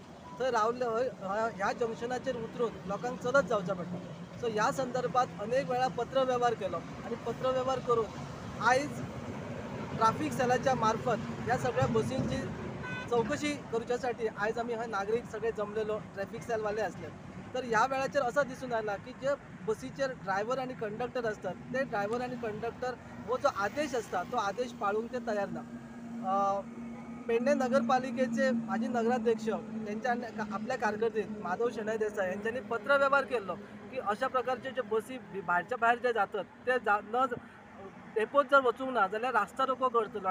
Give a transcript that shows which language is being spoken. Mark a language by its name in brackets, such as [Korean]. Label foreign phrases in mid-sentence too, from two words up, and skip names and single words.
[Konkani] थंय रावले ह्या जंक्शनाचेर उतरून लोकांक चलत जावचें पडटा. सो ह्या संदर्भात अनेक वेळा पत्रव्यवहार केलो आणि पत्रव्यवहार करून आयज ट्राफिक सेलाच्या मार्फत ह्या सगळ्या बसींची चौकशी करच्यासाठी आयज आमी हय नागरीक सगळे जमलेलो ट्रॅफिक सेलवाले असले. तर ह्या वेळाचेर असं दिसून आला की जे बसीचेर ड्रायव्हर आणि कंडक्टर असतात ते ड्रायव्हर आणि कंडक्टर हो जो आदेश असता तो आदेश पाळूंक ते तयार ना. पेडणे नगरपालिकेचे माजी नगराध्यक्ष त्यांच्या आपल्या कारकिर्दीत माधव शेणय देसाई यांच्यानी पत्रव्यवहार केलो की अशा प्रकारचे जे बसी भायरच्या भायर जे जातात ते न डेपोत जर वचूंक ना जाल्यार रास्ता रोको करतलो.